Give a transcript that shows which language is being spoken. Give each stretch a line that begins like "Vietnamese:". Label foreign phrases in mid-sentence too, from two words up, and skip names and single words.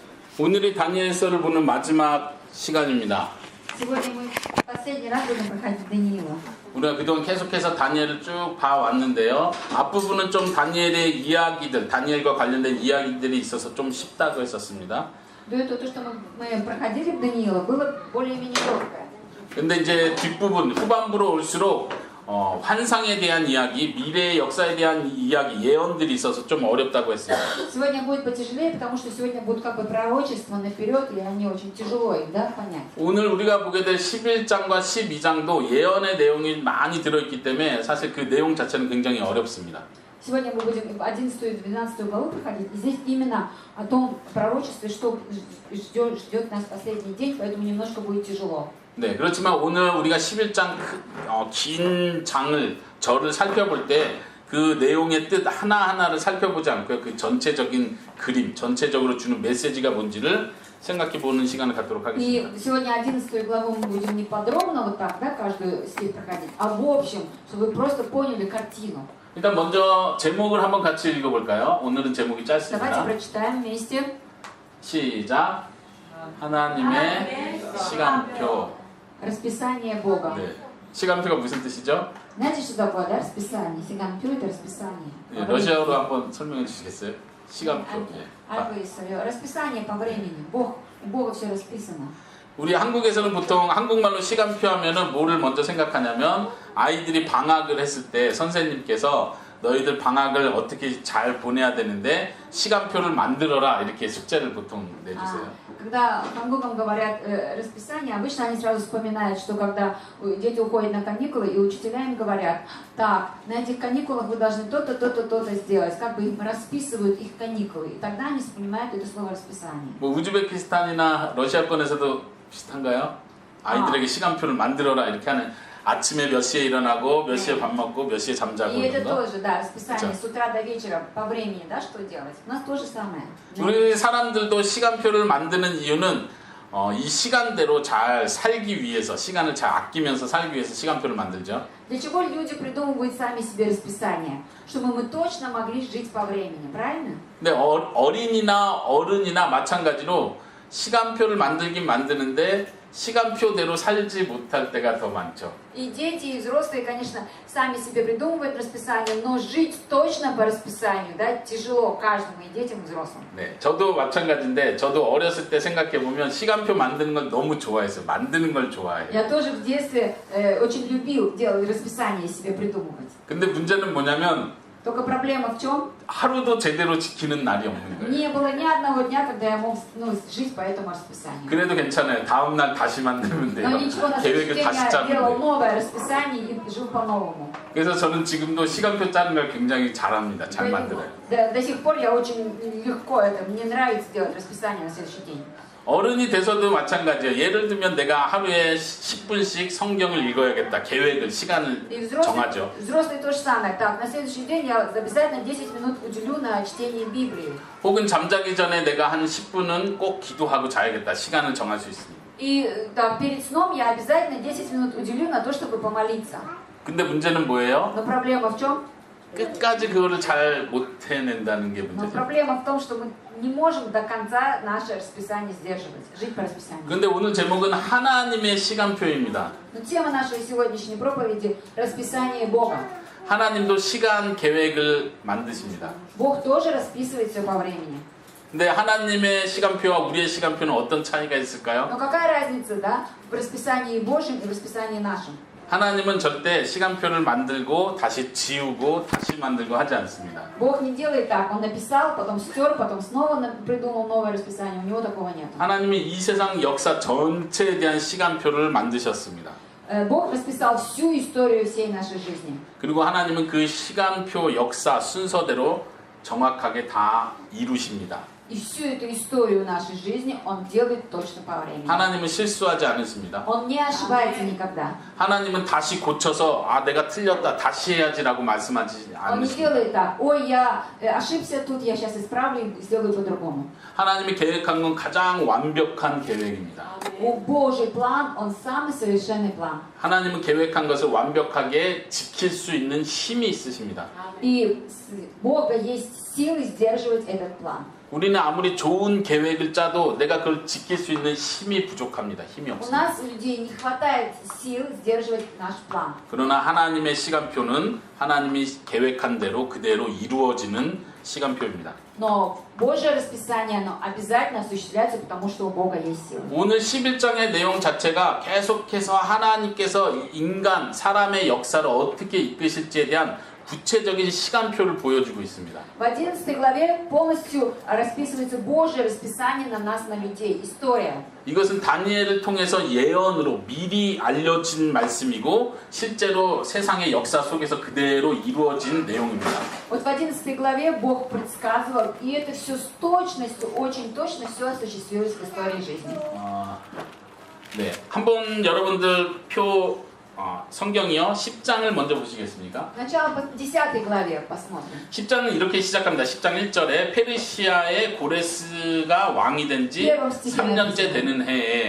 Korean: 오늘이 다니엘서를 보는 마지막 시간입니다.
Russian: Сегодня мы последний раз будем проходить Даниила.
Korean: 우리가 그동안 계속해서 다니엘을 쭉 봐왔는데요. 앞부분은 좀 다니엘의 이야기들, 다니엘과 관련된 이야기들이 있어서 좀 쉽다고 했었습니다.
Russian: До этого то, что мы проходили в Даниила, было более-менее легкое.
Korean: 근데 이제 뒷부분, 후반부로 올수록 환상에 대한 이야기, 미래의 역사에 대한 이야기, 예언들이 있어서 좀 어렵다고 했어요.
Russian: Сегодня будет потяжелее, потому что сегодня будут как бы пророчества наперед, и они очень тяжело их, да, понять.
Korean: 오늘 우리가 보게 될 11장과 12장도 예언의 내용이 많이 들어있기 때문에 사실 그 내용 자체는 굉장히 어렵습니다.
Russian: Сегодня мы будем 11 и 12 главу проходить, и здесь именно о том пророчестве, что ждет нас последний день, поэтому немножко будет тяжело.
Korean: 네, 그렇지만 오늘 우리가 11장 긴 절을 살펴볼 때 그 내용의 뜻 하나하나를 살펴보지 않고요. 그 전체적인 그림, 전체적으로 주는 메시지가 뭔지를 생각해 보는 시간을 갖도록 하겠습니다.
Russian: И сегодня 11 главу мы будем не подробно вот так, да, каждую стих проходить, а в общем, чтобы вы просто поняли картину.
Korean: 일단 먼저 제목을 한번 같이 읽어볼까요? 오늘은 제목이
Russian: Давайте
Korean: 짧습니다.
Russian: прочитаем вместе.
Korean: 시작. 하나님의 시간표.
Russian: Расписание Бога.
Korean: 네, 시간표가 무슨 뜻이죠?
Russian: Знаете, что такое, да, расписание? Сиганпю — это расписание.
Korean: 네, 러시아어로 한번 설명해 주시겠어요? 시간표. 네.
Russian: Расписание по времени. У Бога все расписано.
Korean: 우리 한국에서는 보통 한국말로 시간표 하면은 뭐를 먼저 생각하냐면 아이들이 방학을 했을 때 선생님께서 너희들 방학을 어떻게 잘 보내야 되는데 시간표를 만들어라 이렇게 숙제를 보통 내주세요.
Russian: Когда в Хангуком говорят расписание, обычно они сразу вспоминают, что когда дети уходят на каникулы, и учителя им говорят, так, на этих каникулах вы должны то-то, то-то, то-то сделать, как бы им расписывают их каникулы, и тогда они вспоминают это слово расписание.
Korean: 뭐 우즈베키스탄이나 러시아권에서도 비슷한가요? 아이들에게 시간표를 만들어라 이렇게 하는 아침에 몇 시에 일어나고 몇 시에 밥 먹고 몇 시에 잠자고
Russian: И это
Korean: 이런 거.
Russian: тоже, да, расписание с утра до вечера по времени, да, что делать. У нас то же самое.
Korean: 우리 사람들도 시간표를 만드는 이유는 이 시간대로 잘 살기 위해서 시간을 잘 아끼면서 살기 위해서 시간표를 만들죠.
Russian: Для чего люди придумывают сами себе расписание? Чтобы мы точно могли жить по времени, правильно?
Korean: 근데 어린이나 어른이나 마찬가지로 시간표를 만들긴 만드는데 시간표대로 살지 못할 때가 더 많죠.
Russian: И дети, и взрослые, конечно, сами себе придумывают расписание, но жить точно по расписанию, да, тяжело каждому, и детям, и взрослым.
Korean: 네, 저도 마찬가지인데 저도 어렸을 때 생각해 보면 시간표 만드는 걸 너무 좋아했어요. 만드는 걸 좋아해요.
Russian: Я тоже в детстве очень любил делать расписание себе придумывать.
Korean: 근데 문제는 뭐냐면
Russian: Только проблема в чем?
Korean: 하루도 제대로 지키는 날이 없는 거예요.
Russian: Не было ни одного дня, когда я мог жить по этому расписанию.
Korean: 그래도 괜찮아요. 다음 날 다시 만들면 돼요.
Russian: Но ничего, на
Korean: 계획을
Russian: следующий день
Korean: 다시
Russian: я
Korean: 짜면
Russian: делал
Korean: 돼요.
Russian: новое расписание и жил по-новому.
Korean: 그래서 저는 지금도 시간표 짜는 걸 굉장히 잘합니다. 잘 만들어요.
Russian: До сих пор я очень легко это, мне нравится делать расписание на следующий день.
Korean: 어른이 돼서도 마찬가지예요. 예를 들면 내가 하루에 10분씩 성경을 읽어야겠다. 계획을, 시간을
Russian: И
Korean: 정하죠.
Russian: взрослые то же самое. Так, на следующий день я обязательно 10 минут уделю на чтение Библии.
Korean: 혹은 잠자기 전에 내가 한 10분은 꼭 기도하고 자야겠다. 시간을 정할 수 있습니다.
Russian: И так, перед сном я обязательно 10 минут уделю на то, чтобы помолиться.
Korean: 근데 문제는 뭐예요?
Russian: Но проблема в чем?
Korean: 끝까지 그거를 잘 못 해낸다는 게
Russian: Но
Korean: 문제죠.
Russian: проблема в том, что мы не можем до конца наше расписание сдерживать, жить по расписанию.
Korean: 근데 오늘 제목은 하나님의 시간표입니다.
Russian: Но тема нашей сегодняшней проповеди – расписание Бога.
Korean: 하나님도 시간 계획을 만드십니다.
Russian: Бог тоже расписывает все по времени.
Korean: 근데 하나님의 시간표와 우리의 시간표는 어떤 차이가 있을까요?
Russian: Но какая разница, да, в расписании Божьем и в расписании нашем?
Korean: 하나님은 절대 시간표를 만들고 다시 지우고 다시 만들고 하지 않습니다.
Russian: Бог не делает так. Он написал, потом стер, потом снова придумал новое расписание. У него такого нет.
Korean: 하나님이 이 세상 역사 전체에 대한 시간표를 만드셨습니다.
Russian: Бог расписал всю историю всей нашей жизни.
Korean: 그리고 하나님은 그 시간표 역사 순서대로 정확하게 다 이루십니다.
Russian: И всю эту историю нашей жизни Он делает точно по времени.
Korean: 하나님은 실수하지 않으십니다.
Russian: Он не ошибается никогда.
Korean: 하나님은 다시 고쳐서 내가 틀렸다 다시 해야지라고 말씀하지
Russian: Он не
Korean: 않으십니다.
Russian: делает так. Ой, я ошибся тут, я сейчас исправлю и сделаю по-другому.
Korean: 하나님이 계획한 건 가장 완벽한 계획입니다.
Russian: Божий план, он самый совершенный план.
Korean: 하나님은 계획한 것을 완벽하게 지킬 수 있는 힘이 있으십니다.
Russian: И у Бога есть силы сдерживать этот план.
Korean: 우리는 아무리 좋은 계획을 짜도 내가 그걸 지킬 수 있는 힘이 부족합니다. 힘이
Russian: У
Korean: 없습니다.
Russian: нас, у людей, не хватает сил сдерживать наш план.
Korean: 그러나 하나님의 시간표는 하나님이 계획한 대로 그대로 이루어지는 시간표입니다.
Russian: Но Божье расписание, оно обязательно осуществляется, потому что у Бога есть сила.
Korean: 오늘 11장의 내용 자체가 계속해서 하나님께서 인간, 사람의 역사를 어떻게 이끄실지에 대한 구체적인 시간표를 보여주고 있습니다.
Russian: В 11 главе полностью расписывается Божье расписание на нас, на людей, история.
Korean: 이것은 다니엘을 통해서 예언으로 미리 알려진 말씀이고 실제로 세상의 역사 속에서 그대로 이루어진 내용입니다.
Russian: Вот в 11 главе Бог предсказывал, и это все с точностью, очень точно все осуществилось в истории жизни.
Korean: 네, 한번 여러분들 성경이요 10장을 먼저 보시겠습니까?
Russian: Сначала по 10 главе посмотрим.
Korean: 10장은 이렇게 시작합니다. 10장 1절에 페르시아의 고레스가 왕이 된 지 3년째 되는 해에